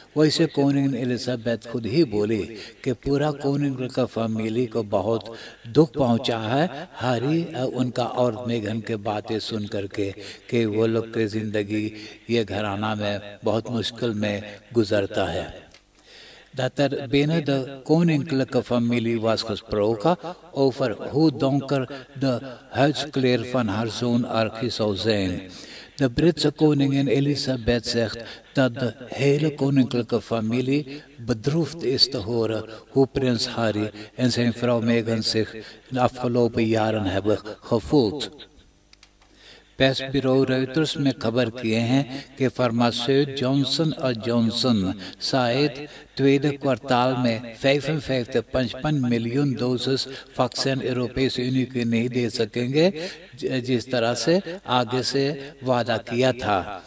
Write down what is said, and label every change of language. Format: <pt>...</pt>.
<hns>वैसे कोनिंगन एलिजाबेथ खुद ही बोली कि पूरा कोनिंगन का फैमिली को बहुत दुख पहुंचा है हैरी और उनका और मेगन के बातें सुन करके कि वो लोग की ज़िंदगी ये घराना में बहुत मुश्किल में गुजरता है।</hns> <nl>Dat binnen de koninklijke familie was gesproken over hoe donker de huidskleur van haar zoon Archie zou zijn. De Britse koningin Elisabeth zegt dat de hele koninklijke familie bedroefd is te horen hoe prins Harry en zijn vrouw Meghan zich de afgelopen jaren hebben gevoeld.</nl> <hns>persbureau Reuters में खबर किए हैं कि फार्मास्यूट जॉनसन और जॉनसन शायद</hns> <nl>tweede kwartaal</nl> <hns>में 55 मिलियन डोजेस वैक्सीन यूरोपीय यूनियन को नहीं दे सकेंगे जिस तरह से आगे से वादा किया था।</hns>